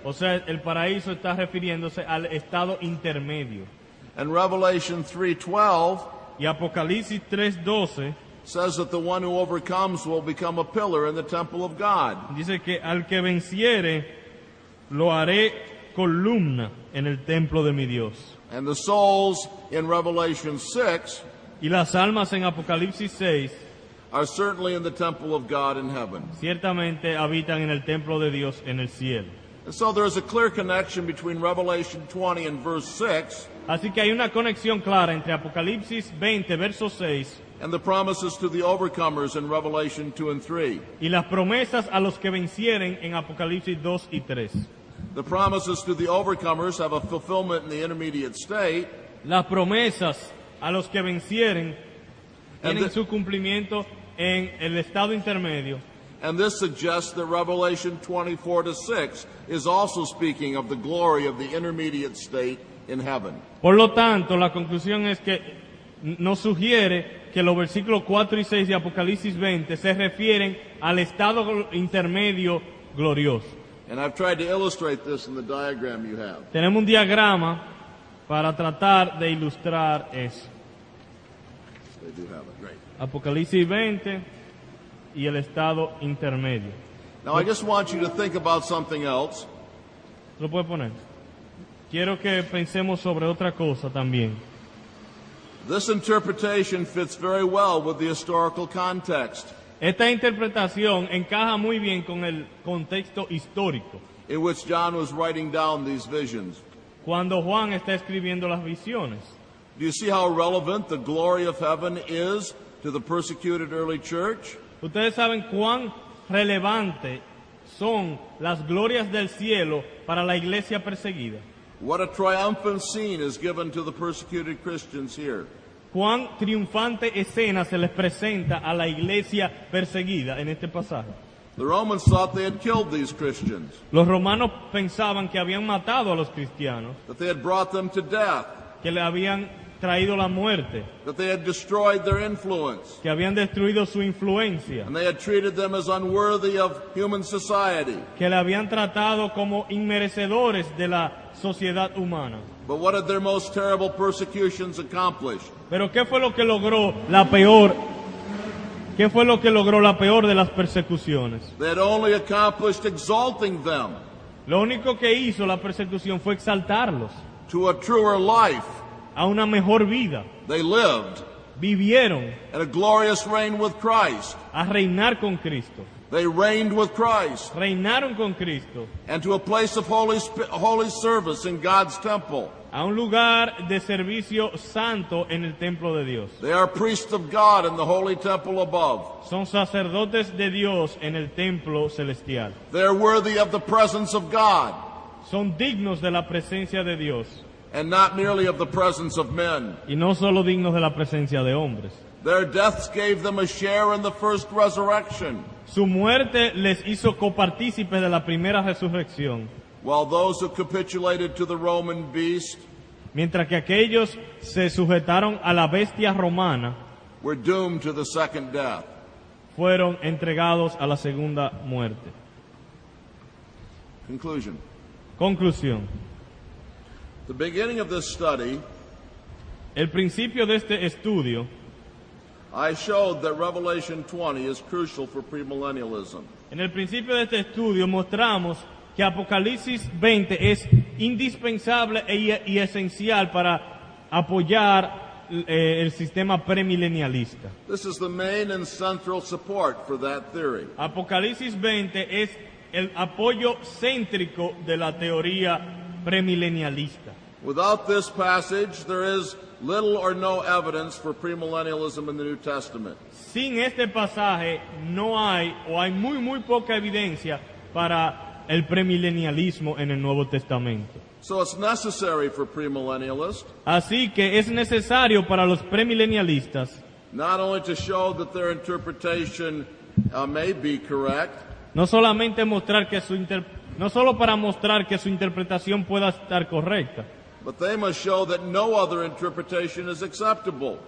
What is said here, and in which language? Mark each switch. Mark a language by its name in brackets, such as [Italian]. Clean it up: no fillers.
[Spanish] O sea, el paraíso está refiriéndose al estado intermedio. [English] And Revelation 3:12 [Spanish] Y Apocalipsis 3:12 [English] says that the one who overcomes will become a pillar in the temple of God. [Spanish] dice que al que venciere lo haré columna en el templo de mi Dios. [English] And the souls in Revelation 6 [Spanish] Y las almas en Apocalipsis 6 [English] are certainly in the temple of God in heaven. [Spanish] ciertamente habitan en el templo de Dios en el cielo. [English] And so there is a clear connection between Revelation 20 and verse 6 [Spanish] Así que hay una conexión clara entre Apocalipsis 20, verso 6, [English] and the promises to the overcomers in Revelation 2 and 3. [Spanish] y las promesas a los que vencieren en Apocalipsis 2 y 3. [English] The promises to the overcomers have a fulfillment in the intermediate state, [Spanish] Las promesas a los que vencieren [English] And [Spanish] tienen [English] the- [Spanish] su cumplimiento en el estado intermedio. [English] and this suggests that Revelation 24 to 6 is also speaking of the glory of the intermediate state in heaven. [Spanish] Por lo tanto, la conclusión es que nos sugiere que los versículos 4 y 6 de Apocalipsis 20 se refieren al estado intermedio glorioso. [English] And I've tried to illustrate this in the diagram you have. [Spanish] Tenemos un diagrama para tratar de ilustrar eso. [English] They do have it. Great. [Spanish] Apocalipsis 20 y el estado intermedio. [English] Now I just want you to think about something else. [Spanish] ¿Lo puede poner? Quiero que pensemos sobre otra cosa también. [English] This interpretation fits very well with the historical context [Spanish] Esta interpretación encaja muy bien con el contexto histórico, [English] in which John was writing down these visions. [Spanish] cuando Juan está escribiendo las visiones. [English] Do you see how relevant the glory of heaven is to the persecuted early church? [Spanish] Ustedes saben cuán relevante son las glorias del cielo para la iglesia perseguida. [English] What a triumphant scene is given to the persecuted Christians here. [Spanish] Cuán triunfante escena se les presenta a la iglesia perseguida en este pasaje. [English] The Romans thought they had killed these Christians, [Spanish] Los romanos pensaban que habían matado a los cristianos, [English] that they had brought them to death, [Spanish] que le habían traído la muerte, [English] that they had destroyed their influence, [Spanish] que habían destruido su influencia, [English] and they had treated them as unworthy of human society. [Spanish] que le habían tratado como inmerecedores de la sociedad humana. [English] But what did their most terrible persecutions accomplish? [Spanish] Pero ¿qué fue lo que logró la peor? ¿Qué fue lo que logró la peor de las persecuciones? [English] They had only accomplished exalting them [Spanish] Lo único que hizo la persecución fue exaltarlos [English] to a truer life. [Spanish] a una mejor vida. [English] They lived [Spanish] Vivieron [English] in a glorious reign with Christ. [Spanish] a reinar con Cristo. [English] They reigned with Christ [Spanish] Reinaron con Cristo [English] and to a place of holy service in God's temple. [Spanish] a un lugar de servicio santo en el templo de Dios. [English] They are priests of God in the holy temple above. [Spanish] Son sacerdotes de Dios en el templo celestial. [English] They are worthy of the presence of God [Spanish] Son dignos de la presencia de Dios [English] and not merely of the presence of men. [Spanish] y no solo dignos de la presencia de hombres. [English] Their deaths gave them a share in the first resurrection, [Spanish] Su muerte les hizo copartícipes de la primera resurrección, [English] while those who capitulated to the Roman beast [Spanish] mientras que aquellos se sujetaron a la bestia romana [English] were doomed to the second death. [Spanish] fueron entregados a la segunda muerte. [English] Conclusion. [Spanish] Conclusión. [English] The beginning of this study, [Spanish] El principio de este estudio, [English] I showed that Revelation 20 is crucial for premillennialism. [Spanish] en el principio de este estudio mostramos que Apocalipsis 20 es indispensable y esencial para apoyar el sistema premilenialista. [English] This is the main and central support for that theory. [Spanish] Apocalipsis 20 es el apoyo céntrico de la teoría premilenialista. [English] Without this passage, there is little or no evidence for premillennialism in the New Testament. [Spanish] Sin este pasaje no hay o hay muy poca evidencia para el premilenialismo en el Nuevo Testamento. [English] So it's necessary for premillennialists [Spanish] Así que es necesario para los premilenialistas [English] not only to show that their interpretation may be correct, [Spanish] no solamente mostrar que no solo para mostrar que su interpretación pueda estar correcta, [English] but they must show that no other interpretation is acceptable.